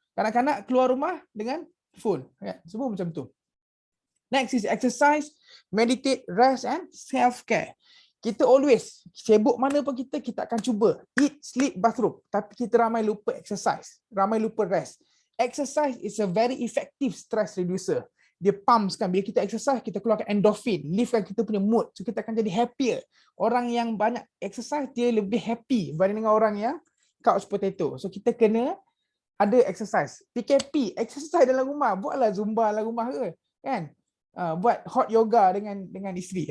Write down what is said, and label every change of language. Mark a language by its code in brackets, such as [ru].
[ms] Kanak-kanak keluar rumah dengan phone. Semua macam tu. [en] Next is exercise, meditate, rest and self-care. [ms] Kita always, sibuk mana pun kita akan cuba [en] eat, sleep, bathrobe. [ms] Tapi kita ramai lupa exercise, ramai lupa rest. [en] Exercise is a very effective stress reducer. [ms] Dia pumpskan, bila kita exercise, kita keluarkan endorphin, liftkan kita punya mood. So kita akan jadi happier. Orang yang banyak exercise, dia lebih happy berbanding dengan orang yang couch potato. So kita kena ada exercise. PKP, exercise dalam rumah. Buatlah Zumba dalam rumah ke. Kan? Buat hot yoga dengan isteri.